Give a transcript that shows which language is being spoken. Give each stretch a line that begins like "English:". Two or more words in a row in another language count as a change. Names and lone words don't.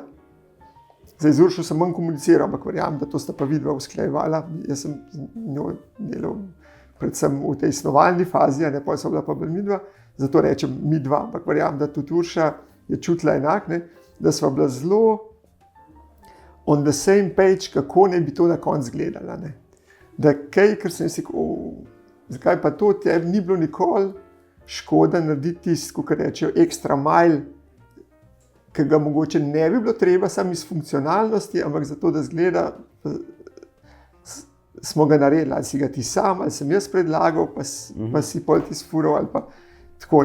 Slovenian: Zdaj z Uršo sem manj komuniciral, ampak verjamem, da to sta pa vidva usklajevala. Jaz sem z njo delal predvsem v tej snovalni fazi, pa so bila pa bolj midva, zato rečem midva, ampak verjamem, da tudi Urša je čutila enak, da sva bila zelo
English: on the same page,
Slovenian: kako naj bi to na koncu gledala. Da kaj, ker sem si rekel, zakaj pa to tebi ni bilo nikoli škoda narediti tisto, kot rečejo,
English: extra mile,
Slovenian: ki ga mogoče ne bi bilo treba samo iz funkcionalnosti, ampak zato, da zgleda, smo ga naredili, ali si ga ti sam, ali sem jaz predlagal, pa si pol ti sfural, ali pa tako.